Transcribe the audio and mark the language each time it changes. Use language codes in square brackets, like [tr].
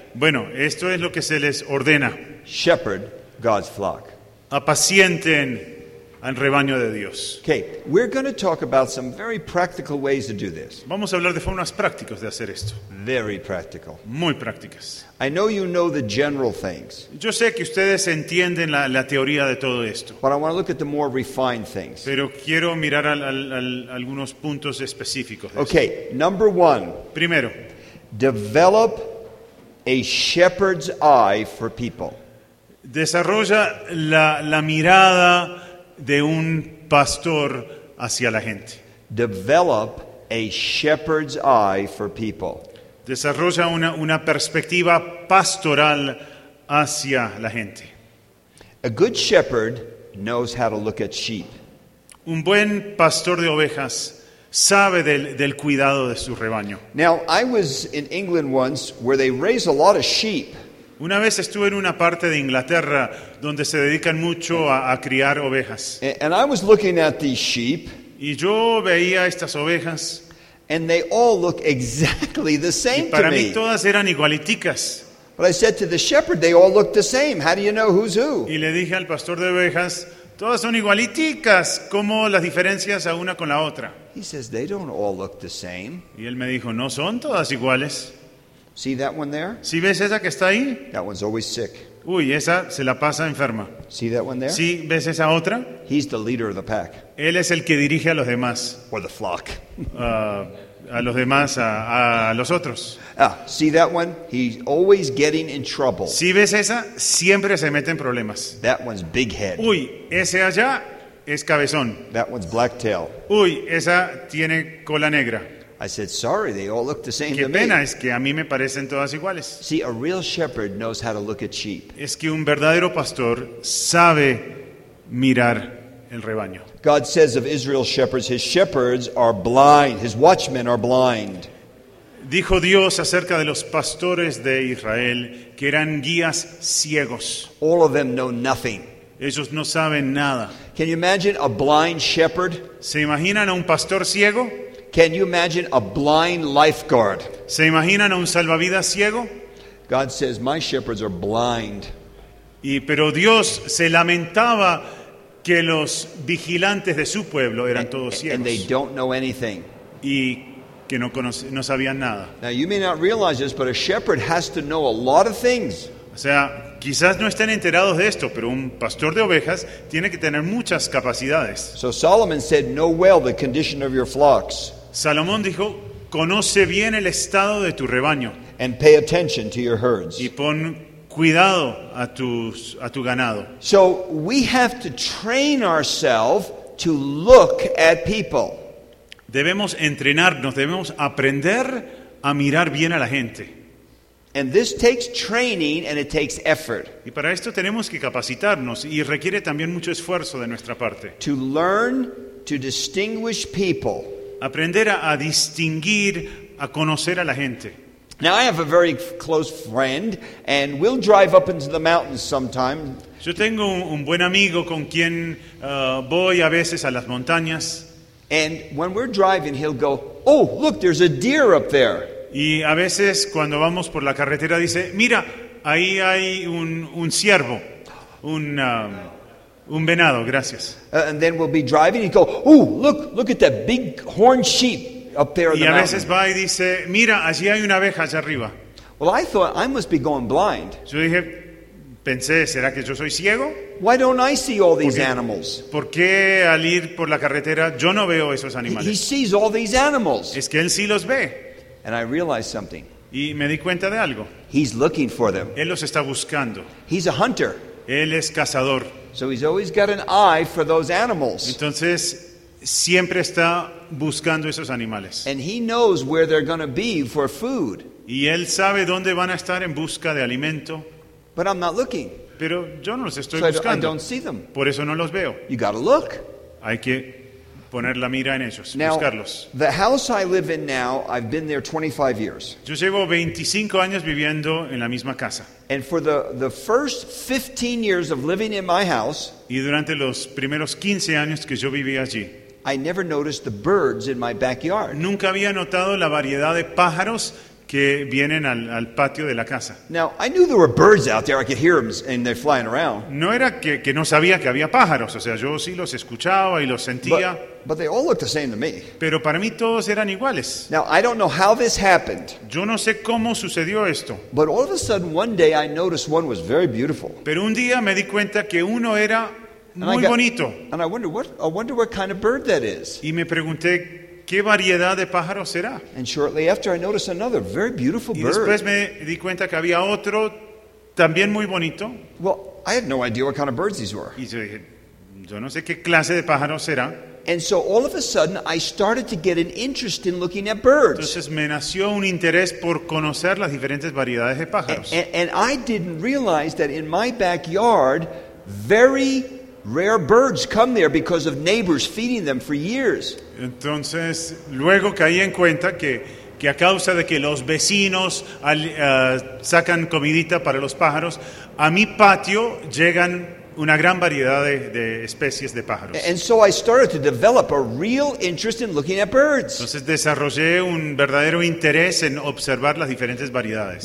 [es] Bueno, esto es lo que se les ordena. [en] Shepherd God's flock. [es] Apacienten al rebaño de Dios. [en] Okay, we're going to talk about some very practical ways to do this. [es] Vamos a hablar de formas prácticas de hacer esto. [en] Very practical. [es] Muy prácticas. [en] I know you know the general things. [es] Yo sé que ustedes entienden la teoría de todo esto. [en] But I want to look at the more refined things. [es] Pero quiero mirar al algunos puntos específicos. [en] Okay, [es] esto. [en] Number one. [es] Primero. [en] Develop a shepherd's eye for people. [es] Desarrolla la mirada de un pastor hacia la gente. [en] Develop a shepherd's eye for people. [es] Desarrolla una perspectiva pastoral hacia la gente. [en] A good shepherd knows how to look at sheep. [es] Un buen pastor de ovejas sabe del cuidado de su rebaño. [en] Now, I was in England once where they raise a lot of sheep. [es] Una vez estuve en una parte de Inglaterra donde se dedican mucho a criar ovejas. [en] And I was looking at these sheep, [es] y yo veía estas ovejas. [en] And they all look exactly the same. [es] Y para [en] to [es] mí [en] me. [es] Todas eran igualiticas. [en] But I said to the shepherd, they all look the same. How do you know who's who? [es] Y le dije al pastor de ovejas, todas son igualiticas. ¿Cómo las diferencias a una con la otra? [en] He says, they don't all look the same. [es] Y él me dijo, no son todas iguales. [en] See that one there? [es] ¿Sí ves esa que está ahí? [en] That one's always sick. [es] Uy, esa se la pasa enferma. [en] See that one there? [es] ¿Sí ves esa otra? [en] He's the leader of the pack. [es] Él es el que dirige a los demás. [en] Or the flock. [es] A los demás, a los otros. [en] Ah, see that one? He's always getting in trouble. [es] ¿Sí ves esa? Siempre se mete en problemas. [en] That one's big head. [es] Uy, ese allá es cabezón. [en] That one's black tail. [es] Uy, esa tiene cola negra. [en] I said, sorry, they all look the same to me. [es] Qué pena, es que a mí me parecen todas iguales. [en] See, a real shepherd knows how to look at sheep. [es] Es que un verdadero pastor sabe mirar el rebaño. [en] God says of Israel's shepherds, his shepherds are blind, his watchmen are blind. [es] Dijo Dios acerca de los pastores de Israel que eran guías ciegos. [en] All of them know nothing. [es] Ellos no saben nada. [en] Can you imagine a blind shepherd? [es] ¿Se imaginan a un pastor ciego? [en] Can you imagine a blind lifeguard? [es] ¿Se imaginan a un salvavidas ciego? [en] God says, my shepherds are blind. [es] Pero Dios se lamentaba que los vigilantes de su pueblo eran todos ciegos. [en] And they don't know anything. [es] Y que no sabían nada. [en] Now you may not realize this, but a shepherd has to know a lot of things. [es] O sea, quizás no estén enterados de esto, pero un pastor de ovejas tiene que tener muchas capacidades. [en] So Solomon said, know well the condition of your flocks. [es] Salomón dijo, conoce bien el estado de tu rebaño. [en] And pay attention to your herds. [es] Y pon cuidado a tu ganado. [en] So we have to train ourselves to look at people. [es] Debemos entrenarnos, debemos aprender a mirar bien a la gente. [en] And this takes training and it takes effort. [es] Y para esto tenemos que capacitarnos y requiere también mucho esfuerzo de nuestra parte. [en] To learn to distinguish people. [es] Aprender a distinguir, a conocer a la gente. [en] Now I have a very close friend and we'll drive up into the mountains sometime. [es] Yo tengo un buen amigo con quien voy a veces a las montañas. [en] And when we're driving he'll go, "Oh, look, there's a deer up there." [es] Y a veces cuando vamos por la carretera dice, "Mira, ahí hay un ciervo, un venado, gracias." [en] And then we'll be driving and go, "Oh, look at that big horn sheep up there." [es] Y a veces va y dice, "Mira, allí hay una abeja allá arriba." [en] Well, I thought I must be going blind. [es] Yo dije, pensé, ¿será que yo soy ciego? [en] Why don't I see all these animals? [es] ¿Por qué al ir por la carretera yo no veo esos animales? [en] He sees all these animals. [es] Es que él sí los ve. [en] And I realized something. [es] Y me di cuenta de algo. [en] He's looking for them. [es] Él los está buscando. [en] He's a hunter. [es] Él es cazador. [en] So he's always got an eye for those animals. [es] Entonces siempre está buscando esos animales. [en] And he knows where they're going to be for food. [es] Y él sabe dónde van a estar en busca de alimento. [en] But I'm not looking. [es] Pero yo no los estoy [en] so [es] buscando. [en] I don't see them. [es] Por eso no los veo. [en] You got to look. [es] Hay que poner la mira en ellos, [en] now, [es] buscarlos. [en] The house I live in now, I've been there 25 years. [es] Yo llevo 25 años viviendo en la misma casa. [en] And for the first 15 years of living in my house, [es] y durante los primeros 15 años que yo viví allí, [en] I never noticed the birds in my backyard. [es] Nunca había notado la variedad de pájaros que vienen al patio de la casa. [en] Now, I knew there were birds out there. I could hear them and they're flying around. [es] No era que no sabía que había pájaros. O sea, yo sí los escuchaba y los sentía. [en] But they all looked the same to me. [es] Pero para mí todos eran iguales. [en] Now, I don't know how this happened. [es] Yo no sé cómo sucedió esto. [en] But all of a sudden, one day, I noticed one was very beautiful. [es] Pero un día me di cuenta que uno era muy bonito. [en] And I wonder what kind of bird that is. [es] Y me pregunté, ¿qué variedad de pájaro será? [en] And shortly after, I noticed another very beautiful bird. [es] Y después me di cuenta que había otro también muy bonito. [en] Well, I had no idea what kind of birds these were. [es] Y yo dije, yo no sé qué clase de pájaro será. [en] And so all of a sudden I started to get an interest in looking at birds. [es] Entonces me nació un interés por conocer las diferentes variedades de pájaros. [en] And I didn't realize that in my backyard very rare birds come there because of neighbors feeding them for years. [es] Entonces luego caí en cuenta que a causa de que los vecinos sacan comidita para los pájaros, a mi patio llegan una gran variedad de especies de pájaros. [en] And so I started to develop a real interest in looking at birds. [es] Entonces desarrollé un verdadero interés en observar las diferentes variedades.